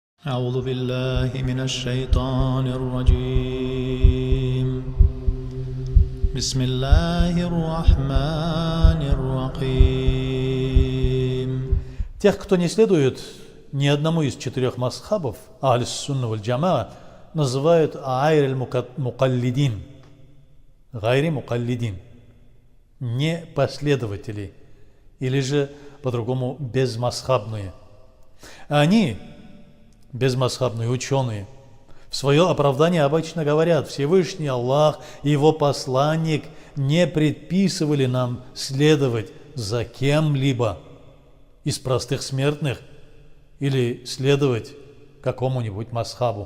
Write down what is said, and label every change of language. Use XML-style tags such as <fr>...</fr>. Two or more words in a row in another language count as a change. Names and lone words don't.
<ar>أعوذ بالله من الشيطان الرجيم بسم الله الرحمن الرحيم.</ar> <ru>Тех, кто не следует ни одному из четырех масхабов,</ru> <ar>السنة والجماعة,</ar> <ru>называют</ru> <ar>غير مقلدين، غير مقلدين,</ar> <ru>не последователи, или же по-другому безмасхабные. Они, безмасхабные ученые, в свое оправдание обычно говорят: Всевышний Аллах и Его посланник не предписывали нам следовать за кем-либо из простых смертных или следовать какому-нибудь масхабу.</ru>